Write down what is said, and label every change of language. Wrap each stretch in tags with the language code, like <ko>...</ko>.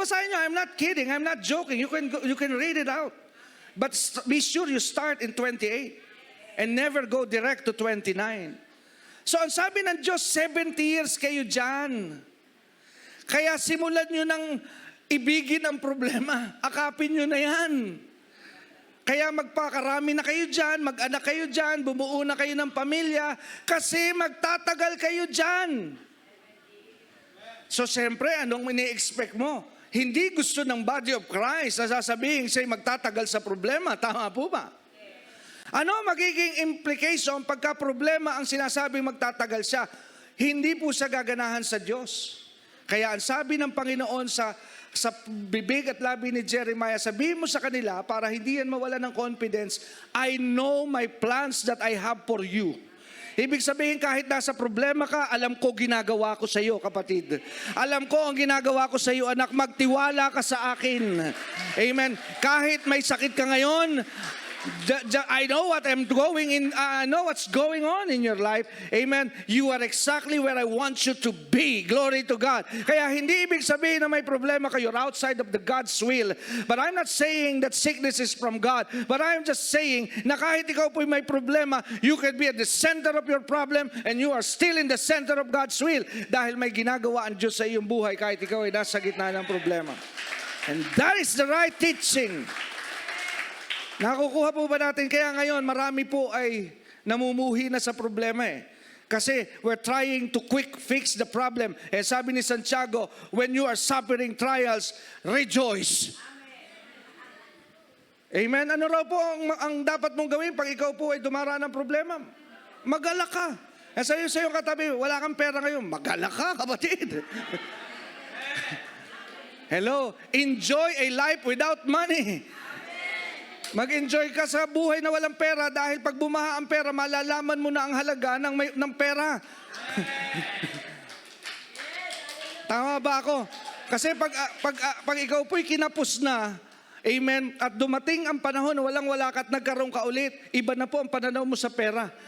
<tl>Basahin nyo.</tl> <en>I'm not kidding. I'm not joking. You can read it out. But be sure you start in 28 and never go direct to 29.</en> <tl>So ang sabi ng Diyos, 70 years kayo dyan. Kaya simulan nyo ng ibigin ang problema. Akapin nyo na yan. Kaya magpakarami na kayo dyan, mag-anak kayo dyan, bumuo na kayo ng pamilya, kasi magtatagal kayo dyan. So siyempre, anong ini-expect mo? Hindi gusto ng body of Christ na sasabihin siya'y magtatagal sa problema. Tama po ba? Ano magiging implication pagka problema ang sinasabing magtatagal siya? Hindi po siya gaganahan sa Diyos. Kaya ang sabi ng Panginoon sa bibig at labi ni Jeremiah, sabihin mo sa kanila para hindi yan mawala ng confidence,</tl> <en>I know my plans that I have for you.</en> <tl>Ibig sabihin kahit nasa problema ka, alam ko ginagawa ko sa iyo, kapatid. Alam ko ang ginagawa ko sa iyo, anak, magtiwala ka sa akin. Amen. Kahit may sakit ka ngayon,</tl> <en>I know what I'm going in. I know what's going on in your life. Amen. You are exactly where I want you to be. Glory to God.</en> <tl>Kaya hindi ibig sabihin na may problema kayo</tl> <en>outside of the God's will. But I'm not saying that sickness is from God. But I'm just saying</en> <tl>na kahit ikaw po may problema,</tl> <en>you can be at the center of your problem and you are still in the center of God's will.</en> <tl>Dahil may ginagawa ang Diyos sa iyong buhay kahit ikaw ay nasa gitna ng problema.</tl> <en>And that is the right teaching.</en> <tl>Nakukuha po ba natin? Kaya ngayon, marami po ay namumuhi na sa problema eh.</tl> <en>Kasi we're trying to quick fix the problem.</en> <tl>Eh sabi ni Santiago,</tl> <en>when you are suffering trials, rejoice. Amen?</en> <tl>Ano raw po ang dapat mong gawin pag ikaw po ay dumaraan ng problema? Magalak ka. Eh sa iyong katabi, wala kang pera ngayon. Magalak ka, kapatid. Hello?</tl> <en>Enjoy a life without money.</en> <tl>Mag-enjoy ka sa buhay na walang pera dahil pag bumaha ang pera, malalaman mo na ang halaga ng pera. Tama ba ako? Kasi pag ikaw po'y kinapos na, amen, at dumating ang panahon na walang-wala ka at nagkaroon ka ulit, iba na po ang pananaw mo sa pera.</tl>